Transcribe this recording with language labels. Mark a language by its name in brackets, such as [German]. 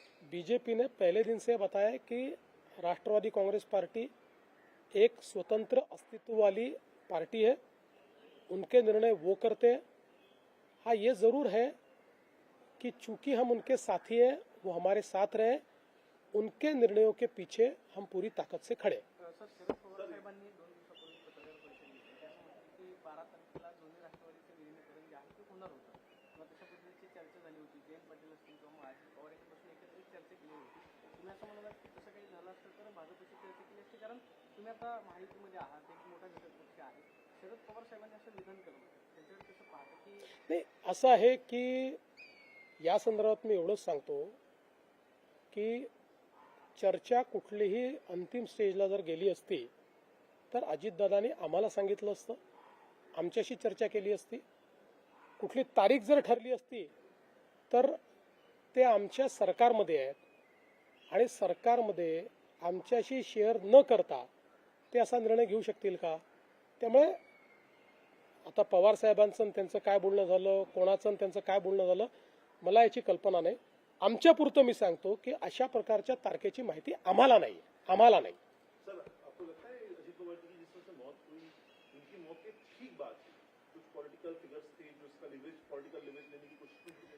[Hindi] BJP ने पहले दिन से बताया कि राष्ट्रवादी कांग्रेस पार्टी एक स्वतंत्र अस्तित्व वाली पार्टी है, उनके निर्णय वो करते हैं. हाँ, ये जरूर है कि चूंकि हम उनके साथी हैं, वो हमारे साथ रहे, उनके निर्णयों के पीछे हम पूरी ताकत से खड़े. [Marathi] सर, शरद पवार साहेबांनी 2 दिवसापूर्वी पत्रकार परिषद घेतली. त्यामध्ये की 12 तारखेला दोन्ही राष्ट्रवादीचं विलीनीकरण जे आहे ते होणार होतं किंवा तशा पद्धतीची चर्चा झाली होती. जयंत पाटील असतील किंवा अजित पवार यांच्यापासून एकत्रित चर्चा केली होती. तुम्ही असं म्हणालात की तसं काही झालं असतं तर भाजपची चर्चा केली असती, कारण तुम्ही आता महायुतीमध्ये आहात, एक मोठा घटक पक्ष आहे. शरद पवार साहेबांनी असं विधान केलं होतं, त्यांच्यावर कसं पाहता की नाही, असं आहे की या संदर्भात मी एवढंच सांगतो की चर्चा कुठलीही अंतिम स्टेजला जर गेली असती तर अजितदादांनी आम्हाला सांगितलं असतं, आमच्याशी चर्चा केली असती. कुठली तारीख जर ठरली असती तर ते आमच्या सरकारमध्ये आहेत आणि सरकारमध्ये आमच्याशी शेअर न करता ते असा निर्णय घेऊ शकतील का? त्यामुळे आता पवार साहेबांचं आणि त्यांचं काय बोलणं झालं, कोणाचं आणि त्यांचं काय बोलणं झालं, मला याची कल्पना नाही. आमच्यापुरतं मी सांगतो की अशा प्रकारच्या तारखेची माहिती आम्हाला नाही. [Hindi] सर आपको लगता है अजीत पवार जी की जिस तरह से मौत हुई उनकी मौत के ठीक बाद कुछ पॉलिटिकल फिगर्स थे जो इसका लिवरेज पॉलिटिकल लिवरेज लेने की कोशिश की?